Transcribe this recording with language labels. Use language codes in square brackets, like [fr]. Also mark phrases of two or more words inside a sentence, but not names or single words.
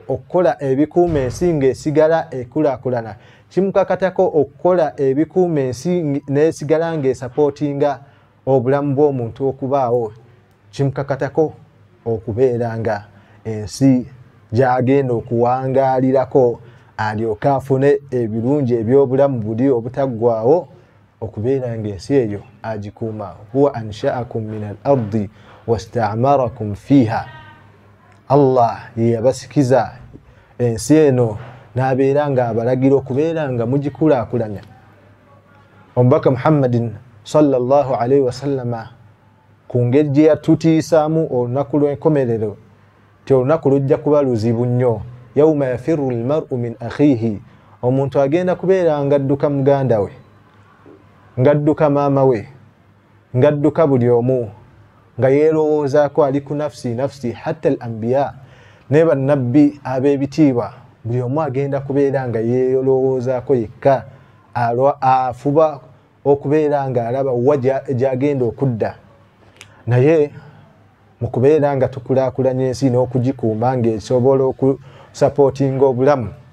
[lg] okukola ebikuuma ensi ng'esigala ekulaakulana, kimukakatako okukola ebikuuma ensi n'esigala ng'esapootinga obulamu bw'omuntu okubaawo, kimukakatako okubeera nga ensi gy'agenda okuwangaalirako alyoke afune ebirungi eby'obulamu buli obutaggwaawo, okubeera ng'ensi eyo agikuuma. [ar] هو أنشأكم من الأرض واستعمركم فيها, [lg] Allah ye yabasikiza ensi eno n'abeera nga abalagira okubeera nga mugikulaakulanya. Omubaka Muhammadin [ar] صلى الله عليه وسلم [lg] ku ngeri gye yatutiisaamu olunaku lw'enkomerero, ti olunaku lujja kuba luzibu nnyo. [ar] يوم يفر المرء من أخيه, [lg] omuntu agenda kubeera ngadduka muganda we, ngadduka maama we, ngadduka buli omu, nga yeerowoozaako ali ku [ar] نفسي نفسي. حتى الأنبياء, [lg] ne bannabbi ab'ebitiibwa, buli omu agenda kubeera nga yeerowoozaako yekka, afuba okubeera nga alaba wa gy'agenda okudda. Naye mu kubeera nga tukulaakulanya ensi n'okugikuuma ng'esobola okusapootinga obulamu,